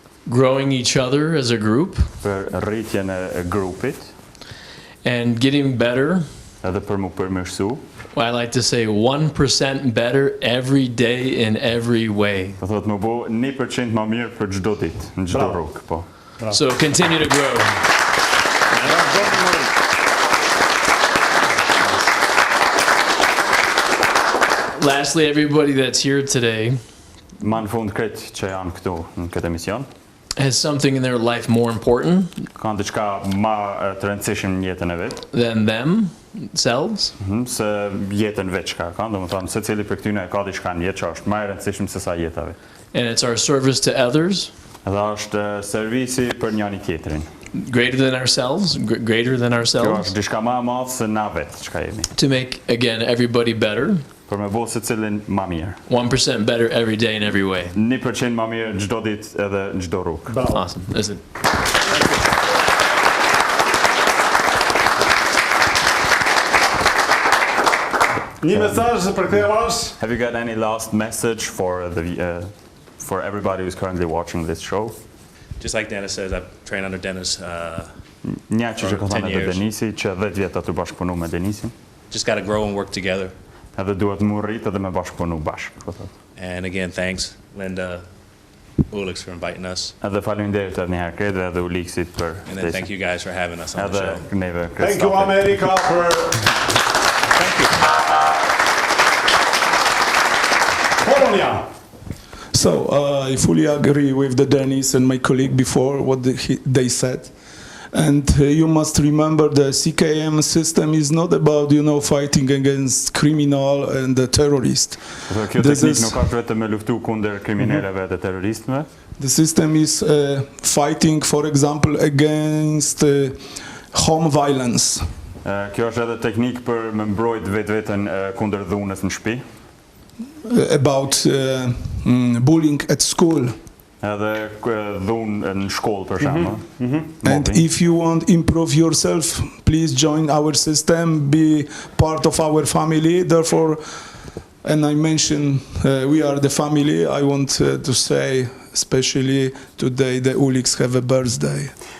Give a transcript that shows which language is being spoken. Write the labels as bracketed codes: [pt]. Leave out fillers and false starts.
[en] growing each other as a group, [sq] për rritjen e grupit, [en] and getting better. [sq] edhe për mu përmirësu, [en] I like to say 1% better every day in every way. [sq] po thot më bo 1% më mirë për çdo ditë, në çdo Bravo. rrugë, po. [en] So continue to grow. Lastly, everybody that's here today [sq] Ma në fund kretë që janë këtu në këtë emision, [en] has something in their life more important [sq] kanë diçka ma të rëndësishme në jetën e vetë, [en] than themselves. [sq] se jetën vetë çka kanë, domethënë secili për këtyne ka diçka në jetë që është më e rëndësishme se sa jeta vetë. [en] And it's our service to others, [sq] Edhe është servisi për njëri tjetrin. [en] greater than ourselves, greater than [sq] Kjo [en] ourselves, [sq] është diçka më e madhe se na vetë çka jemi. [en] to make, again, everybody better, [sq] Për me bo secilin më mirë. [en] 1% better every day in every way. [sq] 1% më mirë çdo ditë edhe në çdo rrugë. Bravo. [en] Awesome. Is it? [sq] Një mesazh për këtë avash? [en] Have you got any last message for for everybody who's currently watching this show? Just like Dennis says, I've trained under Dennis. [sq] Një që ka 10 thënë edhe [en] years. [sq] Denisi, që 10 vjet aty bashkëpunu me Denisin, [en] Just got to grow and work together. [sq] edhe duhet mu rrit edhe me bashkëpunu bashkë, po thotë. [en] And again, thanks, Linda, Ulix, for inviting us. [sq] Edhe faleminderit edhe një herë kretë edhe Ulixit për [en] And then thank you guys for having us on the [sq] edhe [en] show. [sq] neve [en] Thank you America for Polonia. So I fully agree with the Dennis and my colleague before what they said. And you must remember the CKM system is not about, fighting against criminal and the terrorist. [sq] Kjo [en] This [sq] teknik [en] is- [sq] nuk është vetëm me luftu kundër kriminaleve dhe terroristëve, [en] The system is fighting, for example, against home violence. [sq] Kjo është edhe teknik për me mbrojt vetveten kundër dhunës në shtëpi. [en] About bullying at school. [sq] Edhe dhunë në shkollë për shembull. [en] And if you want to improve yourself, please join our system, be part of our family. Therefore, and I mentioned we are the family, I want to say, especially today, the Uliks have a birthday.